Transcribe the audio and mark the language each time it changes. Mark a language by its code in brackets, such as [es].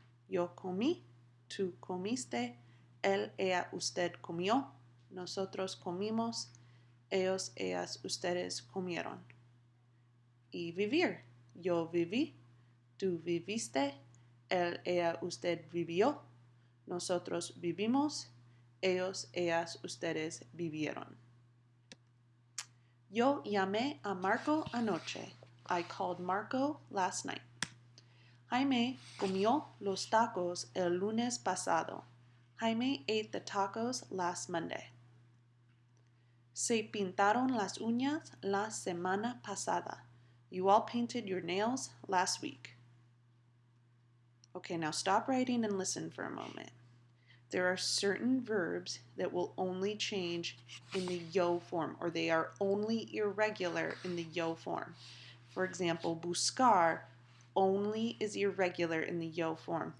[es] Yo comí, tú comiste, él, ella, usted comió, nosotros comimos, ellos, ellas, ustedes comieron. Y vivir. Yo viví, tú viviste, él, ella, usted vivió, nosotros vivimos, ellos, ellas, ustedes vivieron. Yo llamé a Marco anoche. [en] I called Marco last night. [es] Jaime comió los tacos el lunes pasado. [en] Jaime ate the tacos last Monday. [es] Se pintaron las uñas la semana pasada. [en] You all painted your nails last week. Okay, now stop writing and listen for a moment. There are certain verbs that will only change in the yo form, or they are only irregular in the yo form. For example, buscar only is irregular in the yo form.